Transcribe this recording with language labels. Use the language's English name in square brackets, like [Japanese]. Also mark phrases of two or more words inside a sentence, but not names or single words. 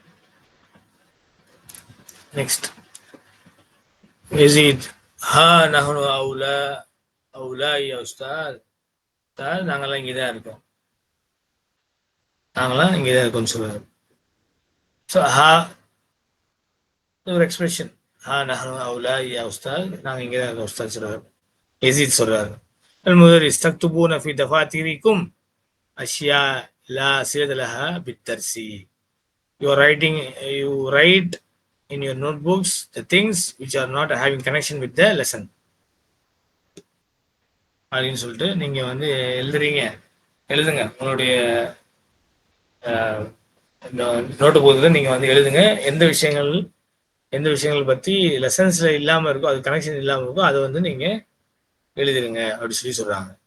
[Arabic] நெக்ஸ்ட் யசீத் ها نحن أولاء أولاء يا أستاذ. [Tamil] நாங்கெல்லாம் இங்கே தான் இருக்கோம், நாங்களாம் இங்கே தான் இருக்கோம்னு சொல்லுவாரு. ஸோ ஹா ஒரு எக்ஸ்பிரஷன், [Arabic] ها نحن أولاء يا أستاذ, [Tamil] நாங்கள் இங்கே தான் இருக்கோம் உஸ்தாத் சொல்றாரு. [Arabic] யசீத் சொல்றாரு المدرس تكتبون في دفاتركم أشياء لا صلة لها بالدرس. [English] You are writing, you write in your notebooks the things which are not having connection with the lesson [Tamil] அப்படின்னு சொல்லிட்டு நீங்க வந்து எழுதுறீங்க. எழுதுங்க உங்களுடைய நோட்டு புத்தகத்தை நீங்க வந்து எழுதுங்க. எந்த விஷயங்கள் பத்தி லெசன்ஸ்ல இல்லாம இருக்கோ, அது கனெக்ஷன் இல்லாம இருக்கோ, அதை வந்து நீங்க எழுதிருங்க அப்படி சொல்லி சொல்றாங்க.